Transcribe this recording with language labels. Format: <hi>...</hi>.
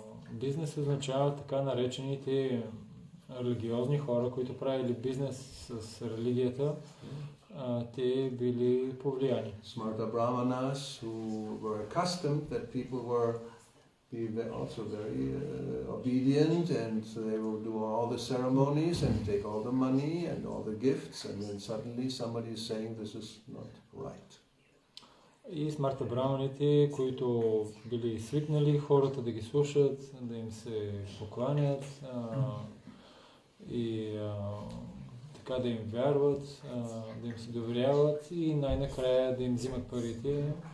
<bg>Бизнес означава така наречените религиозни хора, които правили бизнес с религията, те били повлияни.</bg> <en>Smarta brahmanas who were accustomed that people were also very obedient and they will do all the ceremonies and take all the money and all the gifts, and then suddenly somebody is saying this is not right.</en> <bg>И смарта браманите, които били свикнали хората да ги слушат, да им се покланят и така да им вярват, да им се доверяват и най-накрая да им взимат парите.</bg>